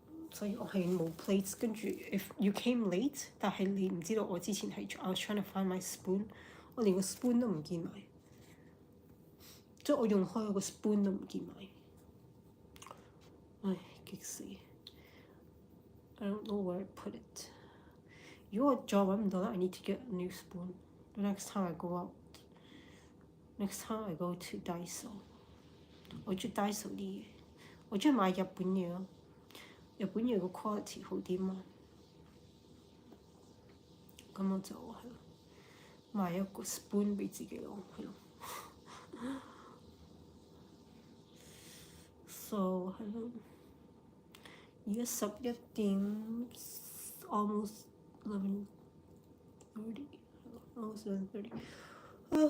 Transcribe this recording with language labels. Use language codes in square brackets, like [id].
[yue] 所以我係冇 plates， 跟住 if you came late， 但係你唔知道我之前係 [en] I was trying to find my spoon， [yue] 我連個 spoon 都唔見埋，即係我用開個 spoon 都唔見埋，唉，激死！ [en] I don't know where I put it。 [yue] 如果我再揾唔到咧 [en] ，I need to get a new spoon. The next time I go out, next time I go to Daiso， [yue] 我中意 Daiso 啲嘢，我中意買日本嘢咯。日本嘢個 quality 好啲嘛，咁我就係買一個 spoon 俾自己咯，係咯。 So 係咯，而家11點 almost 11:30，almost 11:30。